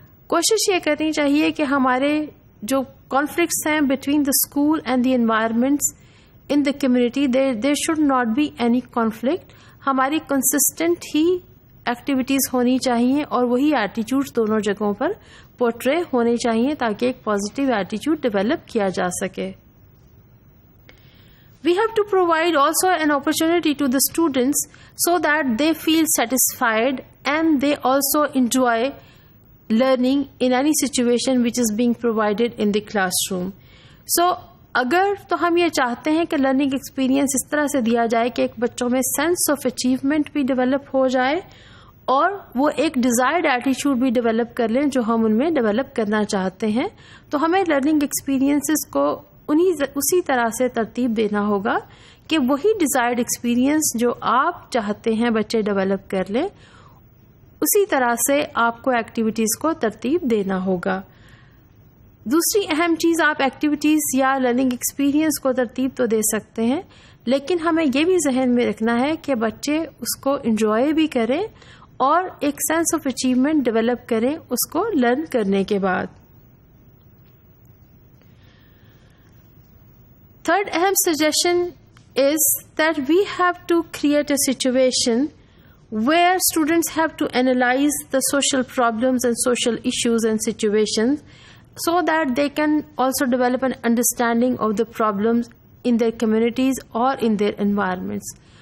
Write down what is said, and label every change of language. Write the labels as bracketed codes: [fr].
[ur] کوشش یہ کرنی چاہیے کہ ہمارے جو کانفلکٹس ہیں [en] Between the school and the environments in the community, there should not be any conflict. [ur] ہماری کنسسٹنٹ ہی ایکٹیویٹیز ہونی چاہیے اور وہی ایٹیٹیوڈ دونوں جگہوں پر پورٹرے ہونے چاہیے تاکہ ایک پازیٹیو ایٹیٹیوڈ ڈیولپ کیا جا سکے. [en] We have to provide also an opportunity to the students so that they feel satisfied and they also enjoy learning in any situation which is being provided in the classroom. [ur] So اگر تو ہم یہ چاہتے ہیں کہ learning experience اس طرح سے دیا جائے کہ ایک بچوں میں سینس آف اچیومنٹ بھی ڈیولپ ہو جائے اور وہ ایک ڈیزائرڈ ایٹیچیوڈ بھی ڈیولپ کر لیں جو ہم ان میں ڈیولپ کرنا چاہتے ہیں، تو ہمیں لرننگ ایکسپیرئنسز کو اسی طرح سے ترتیب دینا ہوگا کہ وہی ڈیزائرڈ ایکسپیرئنس جو آپ چاہتے ہیں بچے ڈیولپ کر لیں، اسی طرح سے آپ کو ایکٹیویٹیز کو ترتیب دینا ہوگا. دوسری اہم چیز، آپ ایکٹیویٹیز یا لرننگ ایکسپیرئنس کو ترتیب تو دے سکتے ہیں، لیکن ہمیں یہ بھی ذہن میں رکھنا ہے کہ بچے اس کو انجوائے بھی کریں اور ایک سینس آف اچیومنٹ ڈیولپ کریں اس کو لرن کرنے کے بعد. [en] Third ahem suggestion is that we have to create a situation where students have to analyze the social problems and social issues and situations so that they can also develop an understanding of the problems in their communities or in their environments.